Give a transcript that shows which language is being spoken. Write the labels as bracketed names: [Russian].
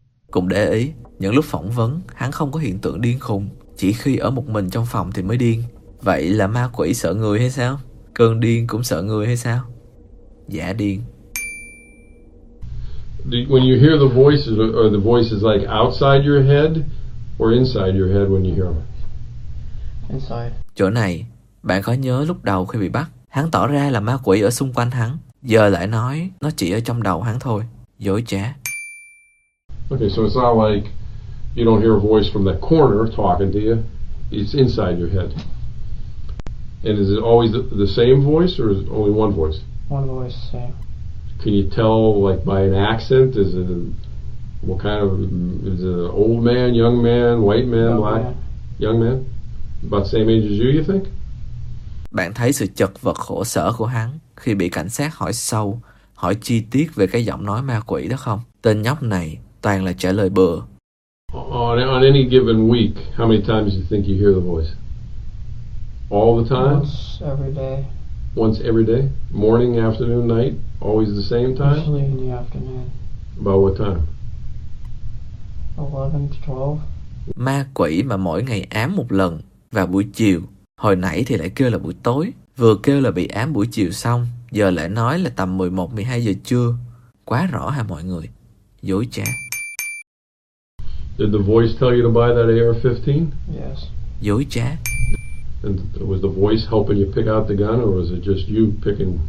[Vietnamese] Cùng để ý, những lúc phỏng vấn, hắn không có hiện tượng điên khùng. Chỉ khi ở một mình trong phòng thì mới điên. Vậy là ma quỷ sợ người hay sao? Cơn điên cũng sợ người hay sao? Giả điên. [English] When you hear the voices, are the voices like outside your head or inside your head when you hear them? Inside. [Vietnamese] Chỗ này, bạn có nhớ lúc đầu khi bị bắt, hắn tỏ ra là ma quỷ ở xung quanh hắn. Giờ lại nói, nó chỉ ở trong đầu hắn thôi. Dối trá. [English] Okay, so it's not like you don't hear a voice from that corner talking to you. It's inside your head. And is it always the same voice or is it only one voice? One voice, same. Can you tell, like, by an accent? Is it a, what kind of, is it an old man, young man, white man, black? Young man? About the same age as you, you think? [Vietnamese] Bạn thấy sự chật vật khổ sở của hắn khi bị cảnh sát hỏi sâu, hỏi chi tiết về cái giọng nói ma quỷ đó không? Tên nhóc này toàn là trả lời bừa. [English] On any given week, how many times do you think you hear the voice? All the time? Once every day. Once every day? Morning, afternoon, night? Always the same time? Usually in the afternoon. About what time? 11 to 12. [Vietnamese] Ma quỷ mà mỗi ngày ám một lần vào buổi chiều. Hồi nãy thì lại kêu là buổi tối. Vừa kêu là bị ám buổi chiều xong, giờ lại nói là tầm 11, 12 giờ trưa. Quá rõ hả mọi người? Dối trá. [English] Did the voice tell you to buy that AR-15? Yes. [Vietnamese] Dối trá. [English] And was the voice helping you pick out the gun, or was it just you picking?